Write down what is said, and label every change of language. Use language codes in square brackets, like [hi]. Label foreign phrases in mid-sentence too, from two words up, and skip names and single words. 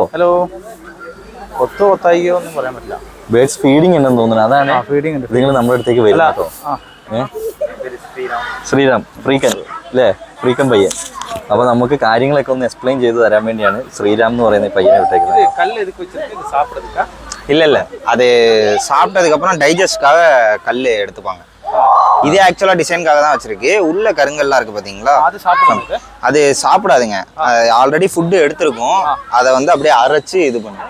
[ml] ഹലോ. കൊത്തായിക്കോ ഒന്നും പറയാൻ പറ്റില്ല. [en] birds feeding [ml] ഉണ്ടെന്ന് തോന്നുന്നു. അതാണ് ഫീഡിങ് ഉണ്ട്. നിങ്ങൾ നമ്മുടെ അടുത്തേക്ക് വരില്ല കേട്ടോ. ശ്രീറാം ഫ്രീക്കൻ അല്ലേ? ഫ്രീക്കൻ പയ്യൻ. അപ്പോൾ നമുക്ക് കാര്യങ്ങളൊക്കെ ഒന്ന് എക്സ്പ്ലെയിൻ ചെയ്ത് തരാൻ വേണ്ടിയാണ് ശ്രീറാം എന്ന് പറയുന്ന പയ്യനെ വിട്ടേക്കുന്നത്. [ta] இல்ல அது சாப்பிட்டதுக்கு அப்புறம் டைஜஸ்ட்காக கல் எடுத்துப்பாங்க. இது ஆக்சுவலா டிசைனுக்காக தான் வச்சிருக்கு. உள்ள கருங்கல்லாம் இருக்கு பாத்தீங்களா, அது சாப்பிடாதுங்க. [en] already food [ta] எடுத்திருக்கும், அதை வந்து அப்படியே அரைச்சு இது பண்ணும்.